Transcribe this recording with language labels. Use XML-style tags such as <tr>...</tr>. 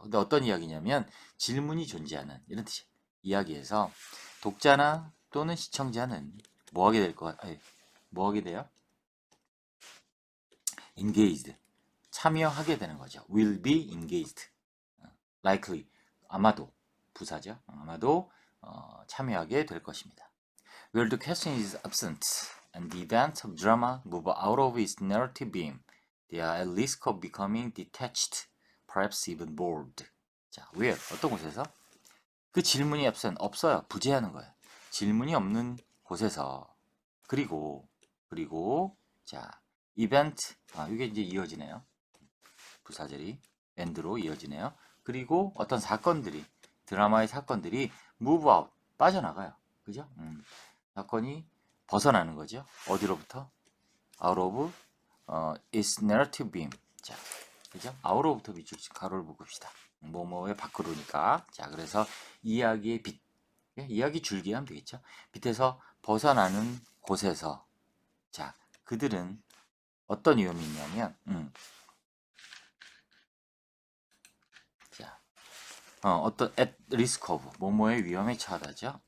<ko>근데 어떤 이야기냐면 질문이 존재하는 이런 뜻이에요. 이야기에서 독자나 또는 시청자는 뭐 하게 될 것 같아요? 뭐 하게 돼요? engaged. 참여하게 되는 거죠.</ko> <en>will be engaged.</en> <ko>likely. 아마도. 부사죠. 아마도 참여하게 될 것입니다.</ko> <en>Where the question is absent and the events of drama move out of its narrative beam, they are at risk of becoming detached, perhaps even bored.</en> <ko>자, where? 어떤 곳에서? 그 질문이 없어요. 부재하는 거예요. 질문이 없는 곳에서 그리고 자, event 이게 이제 이어지네요. 부사절이 and로 이어지네요. 그리고 어떤 사건들이 드라마의 사건들이 move out 빠져나가요. 그죠? 사건이 벗어나는 거죠. 어디로부터?</ko> <en>out of its narrative beam.</en> <ko>자, 그죠? out로부터 비출 가로를 묶읍시다. 뭐뭐의 밖으로니까. 자, 그래서 이야기의 빛 예, 이야기 줄기 하면 되겠죠. 밑에서 벗어나는 곳에서 자 그들은 어떤 위험이 있냐면 자 어떤 at risk of 뭐뭐의 위험에 처하다죠.</ko>